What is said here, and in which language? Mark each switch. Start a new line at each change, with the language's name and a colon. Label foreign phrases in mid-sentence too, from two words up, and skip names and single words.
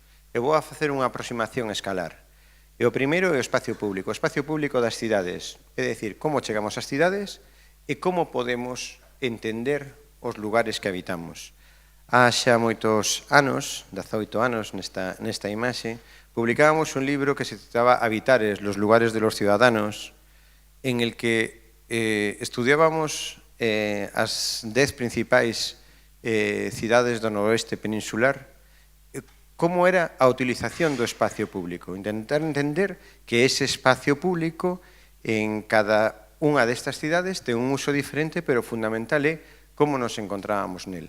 Galician: Eu vou a facer unha aproximación escalar. E o primeiro é o espacio público das cidades, é dicir, como chegamos ás cidades e como podemos entender os lugares que habitamos. Há xa moitos anos, 18 anos nesta imaxe, publicábamos un libro que se titulaba Habitares, los lugares de los ciudadanos,
Spanish: en el que estudiábamos
Galician: as 10 principais cidades do noroeste peninsular, como era a utilización do espacio público, intentar entender que ese espacio público en cada unha destas cidades ten un uso diferente, pero fundamental é como nos encontrábamos nel.